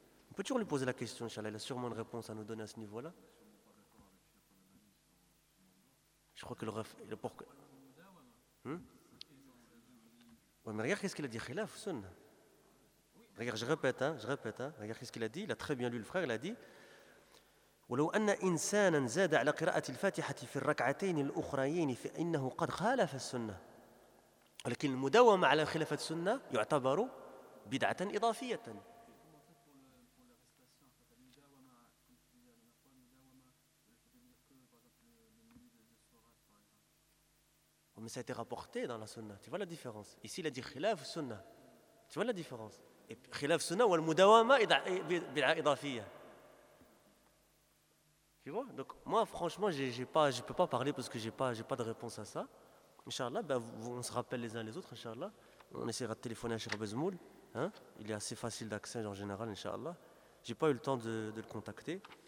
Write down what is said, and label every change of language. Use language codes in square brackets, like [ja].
[fr] On peut toujours lui poser la question, Inch'Allah, il a sûrement une réponse à nous donner à ce niveau-là. Je crois que le ref... Ouais, mais regarde qu'est-ce qu'il a dit, khilaf, sunna. Regarde, je répète, regarde qu'est-ce qu'il a dit, il a très bien lu le frère, il a dit... [ar] ولو أن إنسانا زاد على قراءة الفاتحة في الركعتين الأخريين فإنه قد خالف السنة. ولكن المداومة على خلاف السنة يعتبر بدعة إضافية. [fr] Mais ça a été rapporté dans la sunna. Tu vois la différence? Ici, il a dit [ar] خلاف السنة. [fr] Tu vois la différence? [ar] خلاف السنة والمداومة بدعة إضافية. [fr] Tu vois? Donc moi, franchement, je ne peux pas parler parce que j'ai pas de réponse à ça. Inch'Allah, ben, on se rappelle les uns les autres, Inch'Allah. On essaiera de téléphoner à Cheikh Bezmoul. Hein? Il est assez facile d'accès en général, Inch'Allah. Je n'ai pas eu le temps de le contacter.